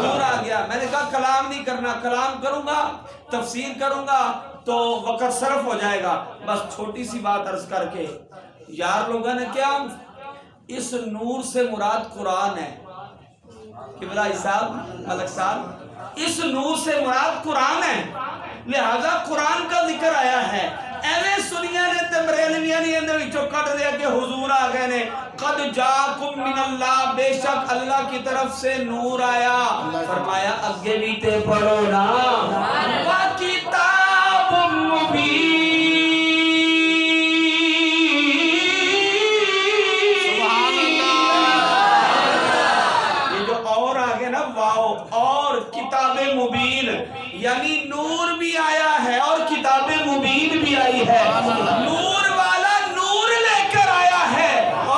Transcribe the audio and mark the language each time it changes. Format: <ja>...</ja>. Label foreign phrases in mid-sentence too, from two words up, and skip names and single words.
<ur>نور آ گیا میں نے کہا کلام نہیں کرنا کلام کروں گا تفسیر کروں گا تو وقت صرف ہو جائے گا بس چھوٹی سی بات عرض کر کے یار لوگوں نے کیا اس نور سے مراد قرآن ہے قبلہ صاحب ملک صاحب اس نور سے مراد قرآن ہے لہذا قرآن کا ذکر آیا ہے</ur> <pa>ایویں سنیا نے تے بریلویاں نے اندر وچوں کٹ دیا کہ حضور آ گئے نے</pa> <ar>قد جاکم من اللہ</ar> <ur>بے شک اللہ کی طرف سے نور آیا فرمایا اگے بھی تے پڑھو نا</ur> <ar>وا کتاب مبین</ar> <ur>سبحان اللہ یہ جو اور آگے نا واو اور</ur> <ar>کتاب مبین</ar> <ur>یعنی نور بھی آیا ہے اور</ur> <ar>کتاب مبین</ar> <ur>بھی آئی ہے نور والا نور لے کر آیا ہے اور</ur>